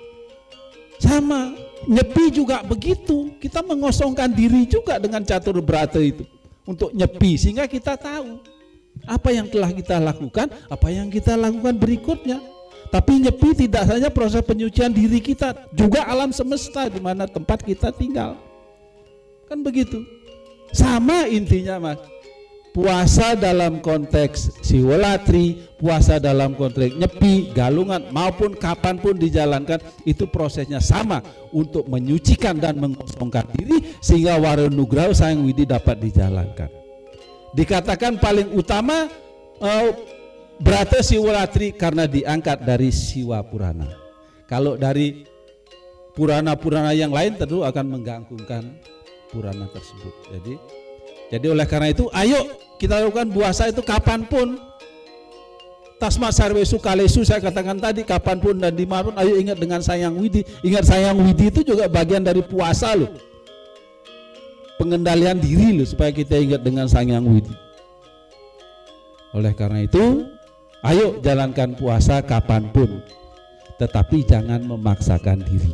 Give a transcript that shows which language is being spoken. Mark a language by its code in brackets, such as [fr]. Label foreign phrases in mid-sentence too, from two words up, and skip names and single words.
[id] Sama nyepi juga begitu, kita mengosongkan diri juga dengan catur brata itu untuk nyepi, sehingga kita tahu apa yang telah kita lakukan, apa yang kita lakukan berikutnya. Tapi nyepi tidak saja proses penyucian diri kita, juga alam semesta di mana tempat kita tinggal, kan begitu. Sama intinya Mas, puasa dalam konteks siwolatri, puasa dalam konteks nyepi, galungan maupun kapanpun dijalankan, itu prosesnya sama untuk menyucikan dan mengosongkan diri sehingga Waronugraha Sang Widi dapat dijalankan. Dikatakan paling utama Brata Siwolatri karena diangkat dari Siwa Purana. Kalau dari Purana-Purana yang lain tentu akan menggantungkan Purana tersebut. Jadi oleh karena itu ayo kita lakukan puasa itu kapanpun. [sa] Tasma sarwesu kalesu, [id] saya katakan tadi, kapanpun dan dimanapun ayo ingat dengan Sang Widi. Ingat Sang Widi itu juga bagian dari puasa loh. Pengendalian diri loh, supaya kita ingat dengan Sang Widi. Oleh karena itu ayo jalankan puasa kapanpun, tetapi jangan memaksakan diri.